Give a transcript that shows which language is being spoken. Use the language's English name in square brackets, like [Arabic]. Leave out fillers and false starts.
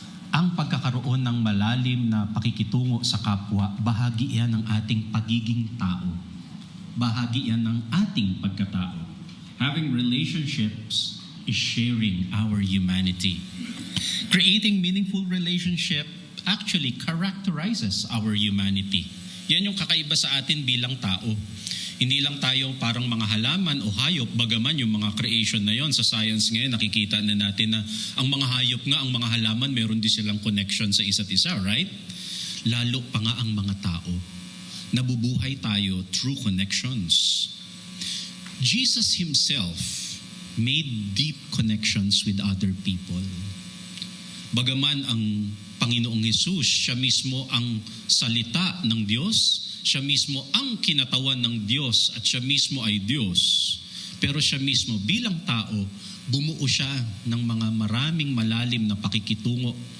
[Filipino] Ang pagkakaroon ng malalim na pakikitungo sa kapwa, bahagi yan ng ating pagiging tao. Bahagi yan ng ating pagkatao. [English] Having relationships is sharing our humanity. Creating meaningful relationship actually characterizes our humanity. [Filipino] Yan yung kakaiba sa atin bilang tao. Hindi lang tayo parang mga halaman o hayop, bagaman yung mga creation na yon sa science ngayon, nakikita na natin na ang mga hayop nga, ang mga halaman, meron din silang connection sa isa't isa, right? Lalo pa nga ang mga tao. Nabubuhay tayo [English] through connections. Jesus himself made deep connections with other people. [Filipino] Bagaman ang Panginoong Hesus, siya mismo ang salita ng Diyos, siya mismo ang kinatawan ng Diyos at siya mismo ay Diyos. Pero siya mismo bilang tao, bumuo siya ng mga maraming malalim na pakikitungo.